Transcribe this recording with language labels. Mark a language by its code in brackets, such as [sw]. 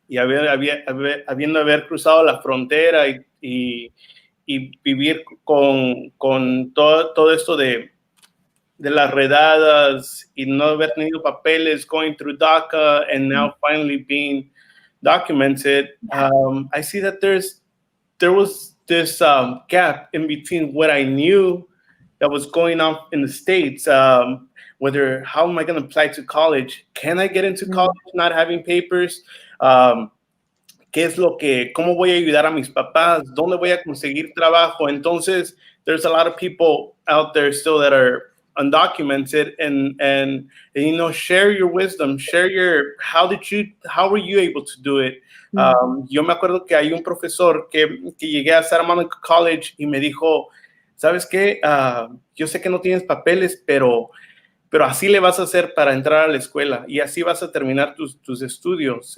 [es] y habiendo haber cruzado la frontera y vivir con todo esto de las redadas y no haber tenido papeles, [en] going through DACA and now finally being documented, I see that there was this gap in between what I knew that was going on in the States. Whether, how am I going to apply to college? Can I get into college not having papers? [es] ¿Qué es cómo voy a ayudar a mis papás? ¿Dónde voy a conseguir trabajo? [en] Entonces, there's a lot of people out there still that are undocumented and you know, share your wisdom, share your, how were you able to do it? [es] Yo me acuerdo que hay un profesor que llegué a Salamanca College y me dijo, ¿sabes qué? Yo sé que no tienes papeles, pero así le vas a hacer para entrar a la escuela y así vas a terminar tus estudios.